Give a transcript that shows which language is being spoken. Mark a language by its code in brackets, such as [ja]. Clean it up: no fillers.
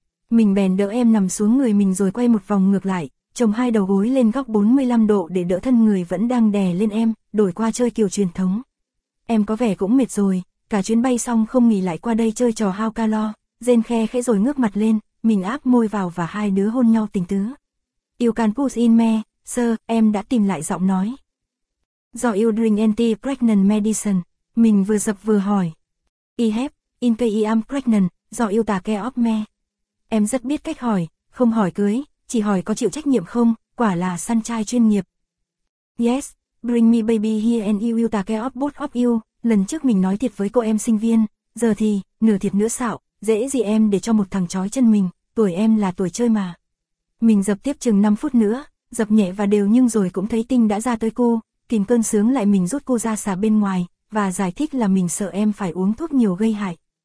[vi] Mình bèn đỡ em nằm xuống người mình rồi quay một vòng ngược lại, chồng hai đầu gối lên góc 45 độ để đỡ thân người vẫn đang đè lên em, đổi qua chơi kiểu truyền thống. Em có vẻ cũng mệt rồi, cả chuyến bay xong không nghỉ lại qua đây chơi trò hao calo, rên khe khẽ rồi ngước mặt lên. Mình áp môi vào và hai đứa hôn nhau tình tứ. [en] You can push in me, sir, [vi] em đã tìm lại giọng nói. [en] Do you drink anti-pregnant medicine? [vi] Mình vừa dập vừa hỏi. [en] I have, in case I am pregnant, do you take care of me? [vi] Em rất biết cách hỏi, không hỏi cưới, chỉ hỏi có chịu trách nhiệm không, quả là săn trai chuyên nghiệp. [en] Yes, bring me baby here and you will take care of both of you. [vi] Lần trước mình nói thiệt với cô em sinh viên, giờ thì, nửa thiệt nửa xạo. Dễ gì em để cho một thằng chói chân mình, tuổi em là tuổi chơi mà. Mình dập tiếp chừng 5 phút nữa, dập nhẹ và đều nhưng rồi cũng thấy tinh đã ra tới cu, kìm cơn sướng lại mình rút cu ra xà bên ngoài, và giải thích là mình sợ em phải uống thuốc nhiều gây hại.